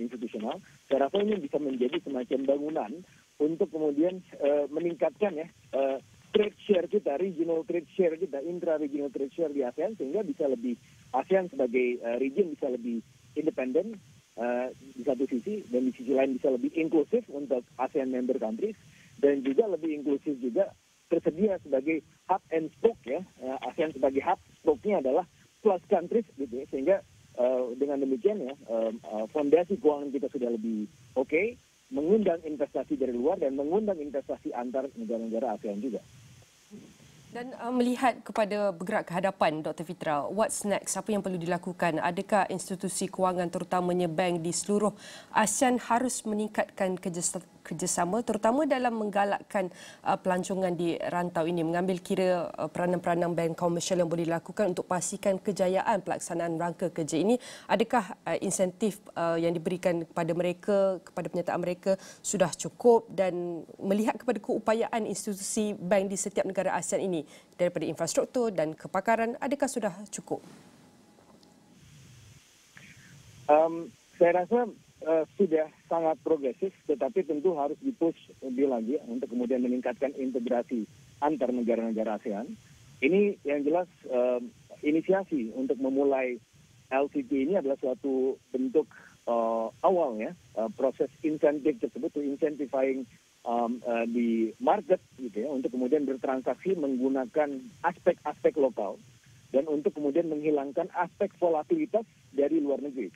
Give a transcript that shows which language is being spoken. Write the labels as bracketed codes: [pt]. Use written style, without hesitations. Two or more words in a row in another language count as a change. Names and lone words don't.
[id] institusional, saya rasa ini bisa menjadi semacam bangunan untuk kemudian meningkatkan ya [en] trade share [id] kita, [en] regional trade share [id] kita, [en] intra-regional trade share [id] di ASEAN, sehingga bisa lebih ASEAN sebagai region bisa lebih independen di satu sisi, dan di sisi lain bisa lebih inklusif untuk [en] ASEAN member countries, [id] dan juga lebih inklusif juga tersedia sebagai [en] hub and spoke [id] ya. ASEAN sebagai hub, spoke-nya adalah [en] plus countries [id] gitu ya, sehingga dengan demikian ya fondasi keuangan kita sudah lebih oke, mengundang investasi dari luar dan mengundang investasi antar negara-negara ASEAN juga. [ms] Dan melihat kepada bergerak ke hadapan, Dr. Fitra, [en] what's next? [ms] Apa yang perlu dilakukan? Adakah institusi kewangan terutamanya bank di seluruh ASEAN harus meningkatkan kerjasama terutama dalam menggalakkan pelancongan di rantau ini, mengambil kira peranan-peranan bank komersial yang boleh dilakukan untuk pastikan kejayaan pelaksanaan rangka kerja ini? Adakah insentif yang diberikan kepada mereka, kepada penyertaan mereka sudah cukup, dan melihat kepada keupayaan institusi bank di setiap negara ASEAN ini daripada infrastruktur dan kepakaran, adakah sudah cukup? [id] Saya rasa sudah sangat progresif, tetapi tentu harus dipush lebih lagi untuk kemudian meningkatkan integrasi antar negara-negara ASEAN. Ini yang jelas inisiasi untuk memulai LCT ini adalah suatu bentuk awal ya, proses insentif tersebut, [en] to incentivizing [id] di market gitu ya, untuk kemudian bertransaksi menggunakan aspek-aspek lokal dan untuk kemudian menghilangkan aspek volatilitas dari luar negeri.